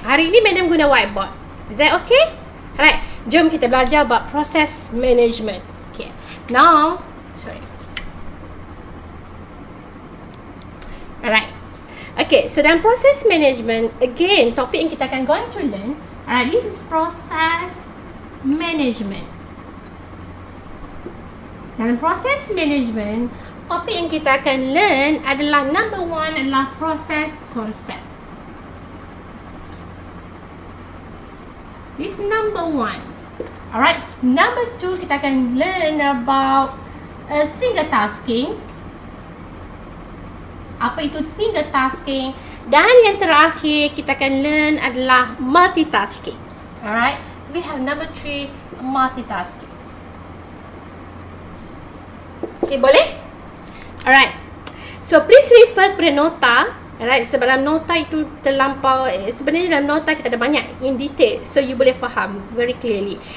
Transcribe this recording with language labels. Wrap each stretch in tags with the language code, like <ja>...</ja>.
<ms>Hari ini madam guna</ms> <en>whiteboard. Is that okay? Alright.</en> <ms>Jom kita belajar</ms> <en>about process management. Okay. Now, Alright. Okay, so</en> <ms>dalam</ms> <en>process management, again,</en> <ms>topik yang kita akan</ms> <en>going to learn. Alright, this is process management.</en> <ms>Dalam process management, topik yang kita akan</ms> <en>learn</en> <ms>adalah number 1 adalah process concept.</ms> <en>This is number 1. Alright, number 2</en> <ms>kita akan</ms> <en>learn about single tasking.</en> <ms>Apa itu single tasking? Dan yang terakhir kita akan</ms> <en>learn</en> <ms>adalah multitasking.</ms> <en>Alright, we have number 3, multitasking. Okay,</en> <ms>boleh?</ms> <en>Alright, so please refer</en> <ms>kepada nota. Alright, sebab dalam nota itu terlampau, sebenarnya dalam nota kita ada banyak</ms> <en>in detail, so you</en> <ms>boleh faham</ms> <en>very clearly.</en>